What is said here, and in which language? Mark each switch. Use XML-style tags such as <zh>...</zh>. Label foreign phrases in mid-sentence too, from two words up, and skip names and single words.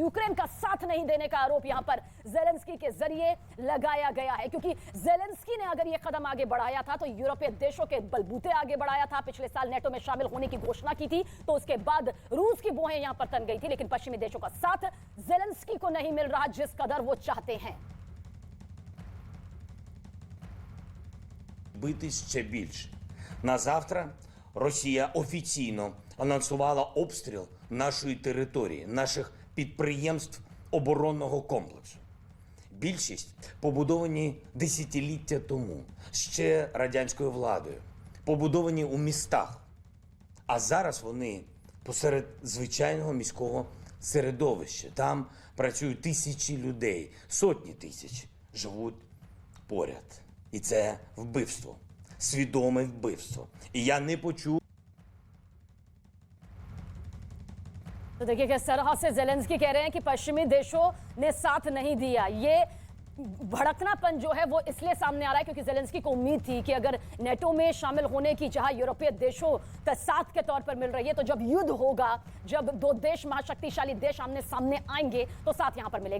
<hi>यूक्रेन का साथ नहीं देने का आरोप यहां पर जेलेंस्की के जरिए लगाया गया है, क्योंकि जेलेंस्की ने अगर यह कदम आगे बढ़ाया था तो यूरोपीय देशों के बलबूते आगे बढ़ाया था। पिछले साल नेटो में शामिल होने की घोषणा की थी, तो उसके बाद रूस की बोहें यहां पर तन गई थी। लेकिन पश्चिमी देशों का साथ जेलेंस्की को नहीं मिल रहा जिस कदर वो चाहते हैं।</hi> <uk>Бити ще більше. На завтра Росія офіційно анонсувала обстріл нашої території, наших підприємств оборонного комплексу. Більшість побудовані десятиліття тому, ще радянською владою, побудовані у містах. А зараз вони посеред звичайного міського середовища. Там працюють тисячі людей, сотні тисяч живуть поряд. І це вбивство, свідоме вбивство. І я не почув.</uk> <hi>तो देखिए किस तरह से जेलेंस्की कह रहे हैं कि पश्चिमी देशों ने साथ नहीं दिया। ये भड़कनापन जो है वो इसलिए सामने आ रहा है क्योंकि जेलेंस्की को उम्मीद थी कि अगर नेटो में शामिल होने की जहां यूरोपीय देशों का साथ के तौर पर मिल रही है, तो जब युद्ध होगा, जब दो देश महाशक्तिशाली देश आमने सामने आएंगे तो साथ यहां पर मिलेगा।</hi>